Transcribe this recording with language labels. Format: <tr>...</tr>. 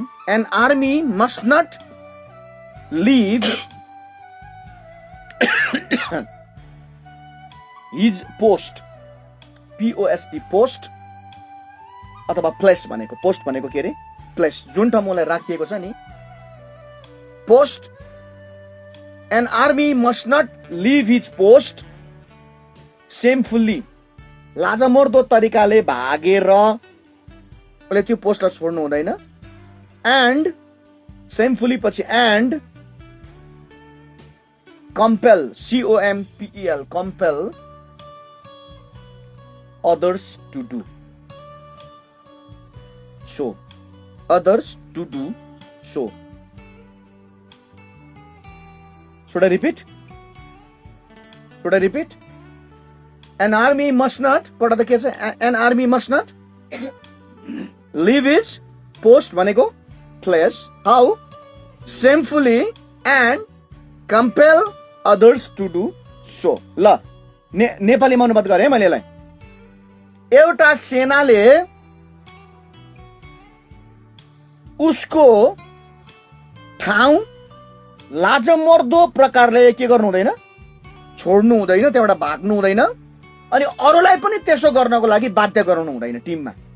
<en>an army must not leave his post, POST, post</en> <ne>अथवा place भनेको, post भनेको के अरे? प्लेस, जुन ठाउँमा राखिएको छ नि, post.</ne> <en>An army must not leave his post shamefully.</en> <ne>लाजमर्दो तरिकाले भागेर उसले त्यो पोस्टलाई छोड्नु हुँदैन।</ne> <en>and shamefully</en> <ne>पछि</ne> <en>And compel, COMPEL, compel others to do so, others to do so. Should I repeat? Should I repeat? An army must not, what are the cases? An army must not leave its post भनेको place. How? Shamefully and compel others to do so.</en> <ne>ल नेपालीमा अनुवाद गरे मैले यसलाई। एउटा सेनाले उसको ठाउँ लाजमर्दो प्रकारले के गर्नु हुँदैन? छोड्नु हुँदैन, त्यहाँबाट भाग्नु हुँदैन, अनि अरूलाई पनि त्यसो गर्नको लागि बाध्य गराउनु हुँदैन टिममा।</ne>